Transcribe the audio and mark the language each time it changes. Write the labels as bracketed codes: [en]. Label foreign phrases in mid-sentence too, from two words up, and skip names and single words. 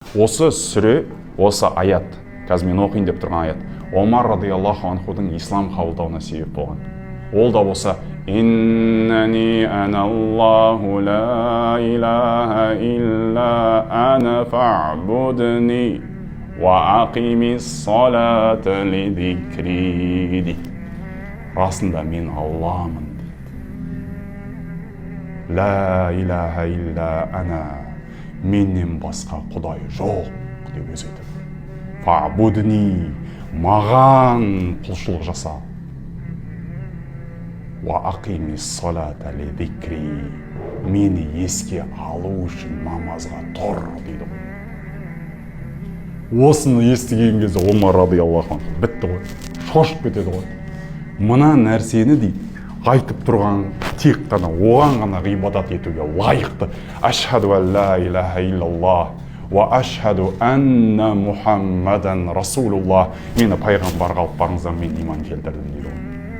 [kk] Осы сүре, осы аят, қазір мен оқиын деп тұрған аят, Омар [ar] رضي الله عنه [kk] ислам қабылдауына себеп болған. Ол да болса, [ar] «إنني أنا الله لا إله إلا أنا فاعبدني وأقم الصلاة لذكري» дейді. [kk] Расында мен Алламын дейді. [ar] «لا إله إلا أنا» [kk] менен басқа құдай жоқ деп өзі айтады. «Фа'будни» маған құлшылық жаса. [ar] «وأقم الصلاة لذكري» [kk] мені еске алу үшін намазға тұр дейді. Осыны естіген кезде Омар [ar] رضي الله عنه [kk] бітті ғой, шошып кетеді ғой. Мына нәрсені дейді айтып тұрған тек қана оған ғана ғибадат етуге лайықты. [ar] أشهد أن لا إله إلا الله وأشهد أن محمدا رسول الله. [kk] Мені пайғамбарға алып барыңыздар, мен иман келтірдім дейді ғой.